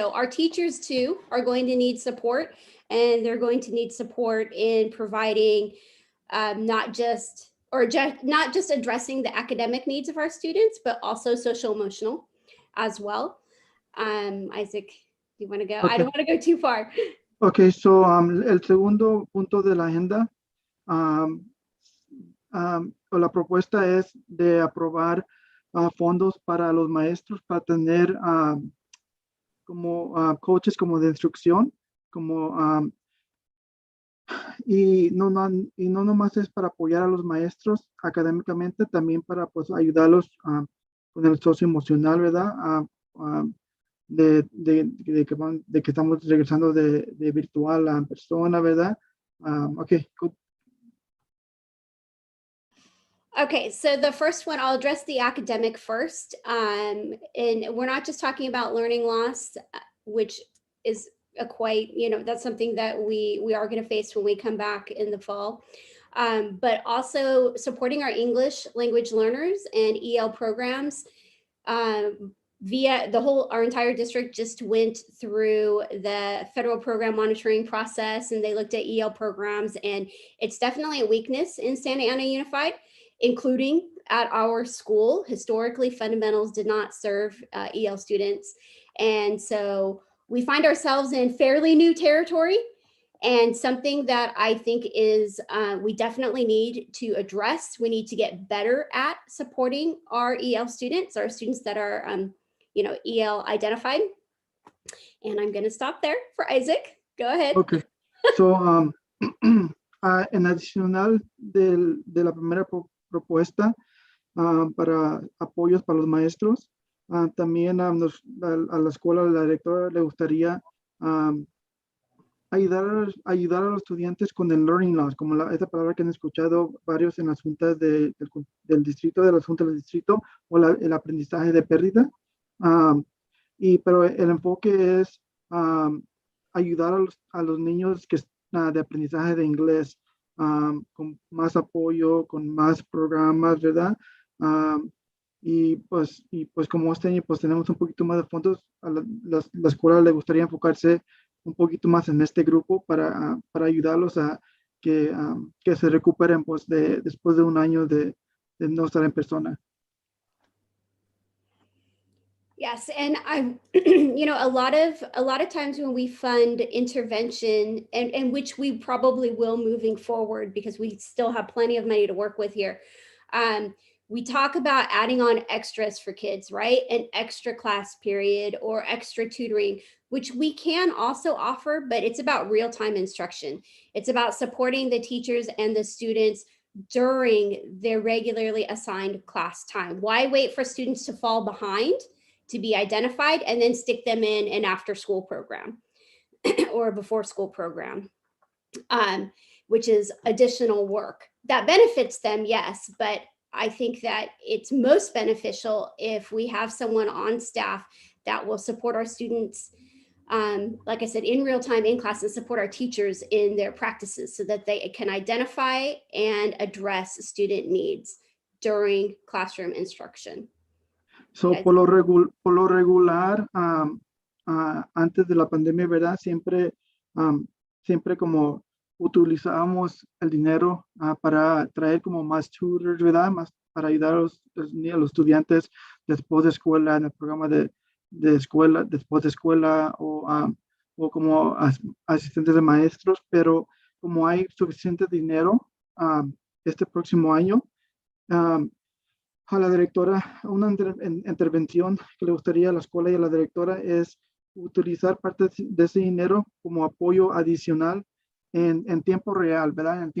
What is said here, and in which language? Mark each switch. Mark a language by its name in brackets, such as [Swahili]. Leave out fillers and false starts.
[English] So our teachers too are going to need support, and they're going to need support in providing not just addressing the academic needs of our students, but also social emotional as well. Isaac, do you want to go? Okay. I don't want to go too far. [Spanish] Okay, so el segundo punto de la agenda, la propuesta es de aprobar fondos para los maestros para tener como coaches como de instrucción, como y no nomás es para apoyar a los maestros académicamente, también para pues ayudarlos con el socioemocional, ¿verdad? De que estamos regresando de virtual a persona, ¿verdad? [English] Okay, good. Okay, so the first one, I'll address the academic first. And we're not just talking about learning loss, which is that's something that we are going to face when we come back in the fall. But also supporting our English language learners and EL programs. Via our entire district just went through the federal program monitoring process, and they looked at EL programs, and it's definitely a weakness in Santa Ana Unified, including at our school. Historically, fundamentals did not serve EL students. And so we find ourselves in fairly new territory. And something that I think is we definitely need to address, we need to get better at supporting our EL students, our students that are, EL identified. And I'm going to stop there for Isaac. Go ahead. Okay. [Spanish] So, en adicional de la primera propuesta para apoyos para los maestros, también a la escuela, a la directora le gustaría ayudar a los estudiantes con el learning loss, como esta palabra que han escuchado varios en las juntas del distrito, de las juntas del distrito, o el aprendizaje de pérdida. Pero el enfoque es ayudar a los niños de aprendizaje de inglés con más apoyo, con más programas, ¿verdad? Y pues como este año pues tenemos un poquito más de fondos, a la escuela le gustaría enfocarse un poquito más en este grupo para ayudarlos a que se recuperen pues después de un año de no estar en persona. [English] Yes, and I, a lot of times when we fund intervention, and which we probably will moving forward because we still have plenty of money to work with here. We talk about adding on extras for kids, right? An extra class period or extra tutoring, which we can also offer, but it's about real-time instruction. It's about supporting the teachers and the students during their regularly assigned class time. Why wait for students to fall behind to be identified and then stick them in an after school program or a before school program, which is additional work that benefits them, yes, but I think that it's most beneficial if we have someone on staff that will support our students, like I said, in real time in class, and support our teachers in their practices so that they can identify and address student needs during classroom instruction. [Spanish] So, por lo regular, antes de la pandemia, ¿verdad? Siempre como utilizábamos el dinero para traer como más tutors, ¿verdad? Más para ayudar a los estudiantes después de escuela, en el programa de escuela, después de escuela, o como asistentes de maestros, pero como hay suficiente dinero este próximo año, a la directora, una intervención que le gustaría a la escuela y a la directora es utilizar parte de ese dinero como apoyo adicional en tiempo real, ¿verdad?